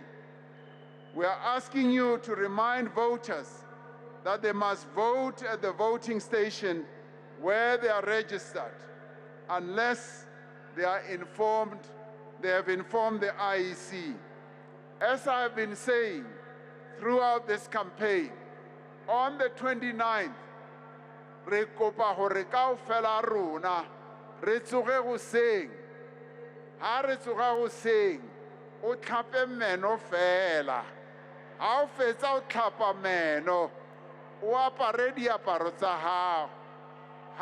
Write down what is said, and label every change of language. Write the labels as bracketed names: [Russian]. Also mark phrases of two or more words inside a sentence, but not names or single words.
[English] We are asking you to remind voters that they must vote at the voting station where they are registered, unless they have informed the IEC. As I have been saying throughout this campaign, on the 29th, [Southern Sotho] re kopa hore kaofela rona re tsoge hoseng. Ha re tsoga hoseng, o tlhape meno fela. Ha o fetsa o tlhapa meno, o apare diaparo tsa hao.